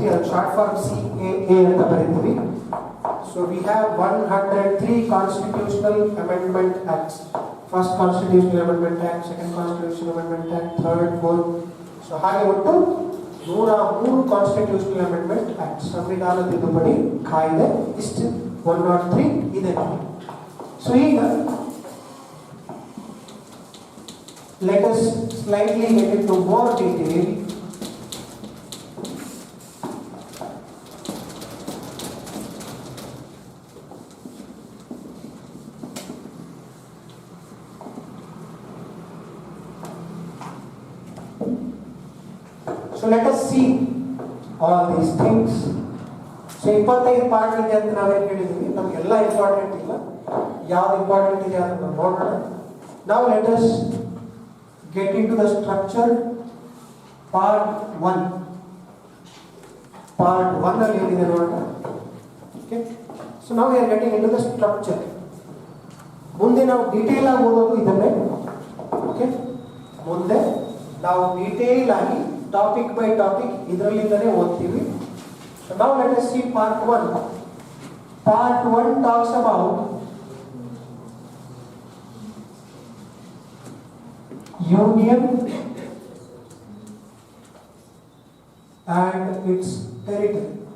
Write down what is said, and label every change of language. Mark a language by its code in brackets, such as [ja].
[kn] Short form CAA ಅಂತ ಬರೀತೀವಿ. [en] So we have 103 Constitutional Amendment Acts. First Constitutional Amendment Act, Second Constitutional Amendment Act, Third, Fourth. So [kn] ಹಾಗೆ ಒಟ್ಟು [en] 103 Constitutional Amendment Acts. [kn] ಸಂವಿಧಾನ ತಿದ್ದುಪಡಿ ಕಾಯ್ದೆ ಇಷ್ಟು 103 ಇದೆ. ಸೊ ಈಗ [en] let us slightly get into more detail. So let us see all these things. [kn] So 25 part ಇದೆ ಅಂತ ನಾವೇನು ಹೇಳಿದ್ವಿ, ನಮಗೆಲ್ಲ ಇಂಪಾರ್ಟೆಂಟ್ ಇಲ್ಲ, ಯಾವ್ದು ಇಂಪಾರ್ಟೆಂಟ್ ಇದೆ ಅದನ್ನು ನೋಡೋಣ. [en] Now let us get into the structure. Part 1. [kn] Part 1 ಅಲ್ಲಿ ಏನಿದೆ ನೋಡೋಣ. [en] Okay. So now we are getting into the structure. [kn] ಮುಂದೆ ನಾವು ಡೀಟೇಲ್ ಆಗಿ ಓದೋದು ಇದನ್ನೇ. ಓಕೆ, ಮುಂದೆ ನಾವು ಡೀಟೇಲ್ ಆಗಿ ಟಾಪಿಕ್ ಬೈ ಟಾಪಿಕ್ ಇದರಲ್ಲಿಂದಲೇ ಓದ್ತೀವಿ. [en] So now let us see part 1. Part 1 talks about union and its territory.